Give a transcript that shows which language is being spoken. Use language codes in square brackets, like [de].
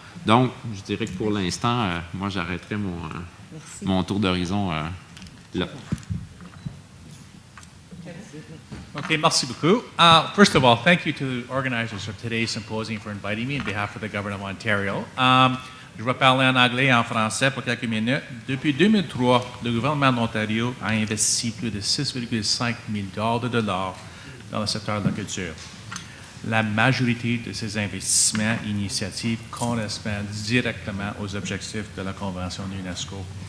[fr] Donc, je dirais que pour l'instant, moi, j'arrêterai mon tour d'horizon là. Okay, merci beaucoup. [en] First of all, thank you to the organizers of today's symposium for inviting me on behalf of the Government of Ontario. [fr] Je vais parler en anglais et en français pour quelques minutes. Depuis 2003, le gouvernement d'Ontario a investi plus de 6,5 milliards de dollars dans le secteur de la culture. La majorité de ces investissements et initiatives correspondent directement aux objectifs de la Convention de l'UNESCO.